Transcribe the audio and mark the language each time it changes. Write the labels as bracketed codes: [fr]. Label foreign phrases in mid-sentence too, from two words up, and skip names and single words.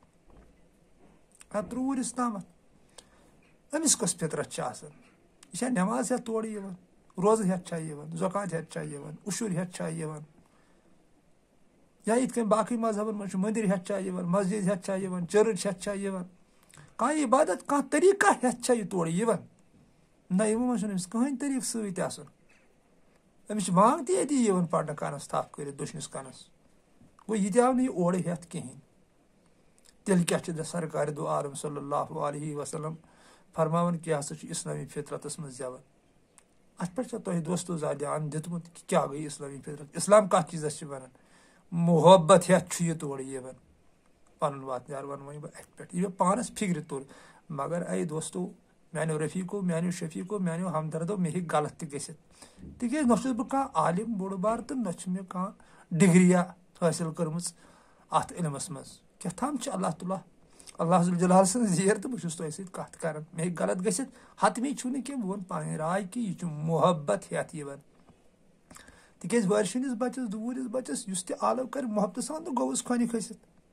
[ks] ترٛوٗرِس تامتھ أمِس کۄس فطرت چھِ آسان یہِ چھا نٮ۪ماز ہٮ۪تھ تورٕ یِوان روزٕ ہٮ۪تھ چھا یِوان زکات ہٮ۪تھ چھا یِوان اُشُر ہٮ۪تھ چھا یِوان یا یِتھ کٔنۍ باقٕے مذہبن منٛز چھُ مٔنٛدِر ہٮ۪تھ چھا یِوان مسجد ہٮ۪تھ چھا یِوان چٔرٕچ ہٮ۪تھ چھا یِوان کانٛہہ عبادت کانٛہہ طریٖقہ ہٮ۪تھ چھا یہِ تورٕ یِوان نہ یِمو منٛز چھُنہٕ أمِس کٕہٕنۍ طریٖقہٕ سۭتۍ آسان أمِس چھِ بانٛگ تہِ ییٚتی یِوان پرنہٕ کَنس تھپھ کٔرِتھ دٔچھنِس کَنس گوٚو یہِ تہِ آو نہٕ یہِ اورٕ ہٮ۪تھ کِہینۍ تیٚلہِ کیاہ چھِ سرکارِ دو عالم [ar] صلی اللہ علیہ وسلم [ks] فرماوان کہِ یہِ ہسا چھُ اسلٲمی فطرتس منٛز زٮ۪وان اتھ پٮ۪ٹھ چھا تۄہہِ دوستو زانٛہہ دیان دیُتمُت کہِ کیاہ گٔے اسلٲمی فطرت اسلام کتھ چیٖزس چھِ ونان محبت ہٮ۪تھ چھُ یہِ تورٕ یِوان پنُن واتنیار ونہٕ وۄنۍ بہٕ اتھ پٮ۪ٹھ یہِ مےٚ پانس فِکرِ توٚر مگر اے دوستو میانیو رفیٖقو میانیو شفیٖقو میانیو ہمدردو مےٚ ہیٚکہِ غلط تہِ گٔژھِتھ تِکیازِ نہ چھُس بہٕ کانٛہہ عالِم بوٚڑ بار تہٕ نہ چھُ مےٚ کانٛہہ ڈگریا حٲصِل کٔرمٕژ اتھ علمس منٛز کیٛاہ تام چھِ اللہ ذوالجلال سٕنٛز زیٖر تہٕ بہٕ چھُس تۄہہِ سۭتۍ کتھ کران مےٚ ہیٚکہِ غلط گٔژھِتھ حتمی چھُ نہٕ کینٛہہ بہٕ ونہٕ پنٕنۍ راے کہِ یہِ چھُ محبت ہٮ۪تھ یِوان تِکیازِ وٲرۍ شُرِس بچس دوٗرِس بچس یُس تہِ آلو کرِ محبتہٕ سان تہٕ گوٚوُس کھۄنہِ کھٔسِتھ